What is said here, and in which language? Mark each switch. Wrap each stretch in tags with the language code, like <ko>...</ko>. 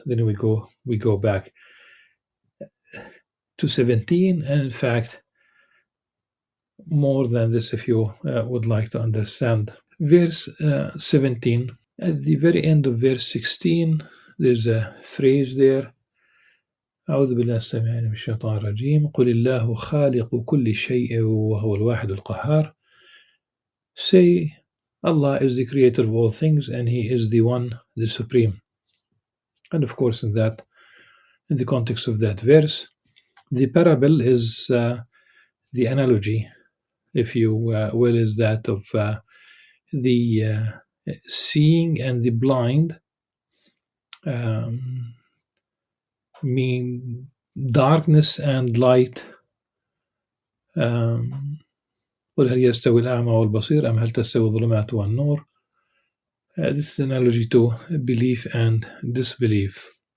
<en>Then we go back to 17, and in fact more than this if you would like to understand. Verse 17, at the very end of verse 16, there's a phrase there.</en> <ar>أعوذ بالله السميع العليم من الشيطان الرجيم قل الله خالق كل شيء وهو الواحد القهار.</ar> <en>Say, Allah is the creator of all things and He is the one, the supreme. And of course in the context of that verse, the parable is the analogy, if you will, is that of the seeing and the blind, mean darkness and light.</en> <ar>قل هل يستوي الأعمى والبصير أم هل تستوي الظلمات والنور.</ar> <en>This is an analogy to belief and disbelief.</en>